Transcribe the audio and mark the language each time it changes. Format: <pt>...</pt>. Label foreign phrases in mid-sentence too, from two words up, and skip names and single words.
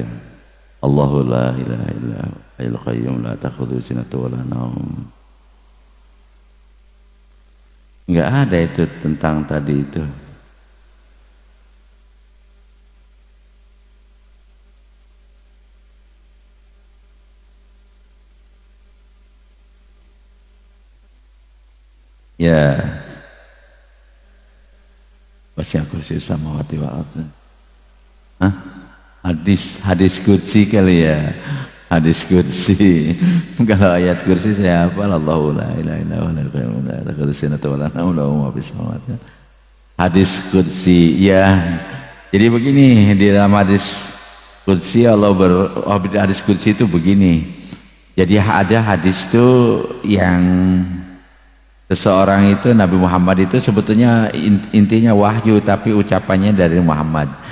<ar>الله لا إله إلا هو القيوم لا تأخذه سنة ولا نوم.</ar> <id>Enggak ada itu tentang tadi itu. Ya.</id> <ar>وسع كرسي السماوات والأرض.</ar> <id>Hah? Hadis kursi kali ya. Hadis kursi. Kalau ayat kursi saya hafal</id> <ar>الله لا إله إلا هو القيوم لا تأخذه سنة ولا نوم له ما في السماوات.</ar> <id>Hadis kursi ya. Jadi begini di dalam hadis kursi hadis kursi itu begini. Jadi ada hadis itu yang seseorang itu Nabi Muhammad itu sebetulnya intinya wahyu tapi ucapannya dari Muhammad.</id>